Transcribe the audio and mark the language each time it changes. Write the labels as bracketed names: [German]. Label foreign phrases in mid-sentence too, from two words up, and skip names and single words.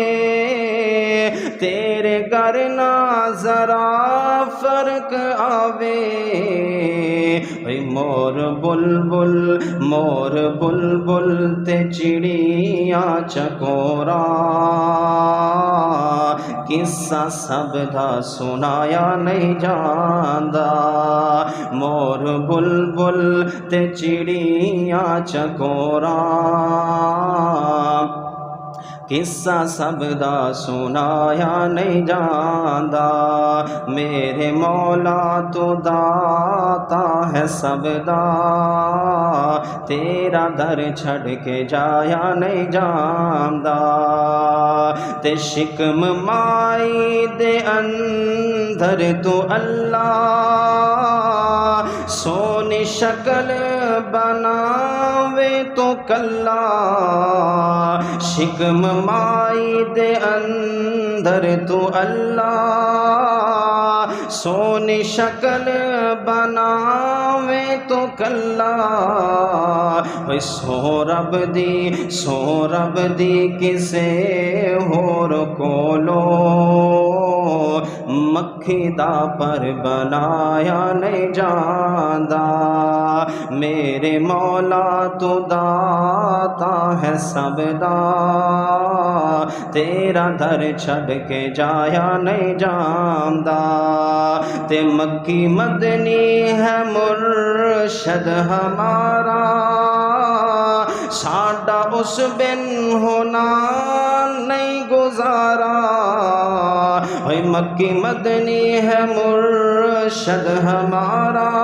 [Punjabi] تیرے گھر نہ ذرا فرق آوے اے مور بلبل تے چڑیاں چکورا قصہ سب دا سنایا نہیں جاندا مور بلبل تے چڑیاں چکورا قصہ سب دا سنایا نہیں جاندا میرے مولا تو داتا ہے سب دا تیرا در چھڑ کے جایا نہیں جاندا تے شکم مائی دے اندر تو اللہ سونی شکل بناوے تو کلا شکم مائی دے اندر تو اللہ سونی شکل بناوے تو کلا سو رب دی کسے ہور کولو مکھی دا پر بنایا نہیں جاندا میرے مولا تو داتا ہے سب دا تیرا در چھڑ کے جایا نہیں جاندا تے [Urdu] مکی مدنی ہے مرشد ہمارا [Punjabi] ساڈا اس بن ہونا نہیں گزارا اے [Urdu] مکی مدنی ہے مرشد ہمارا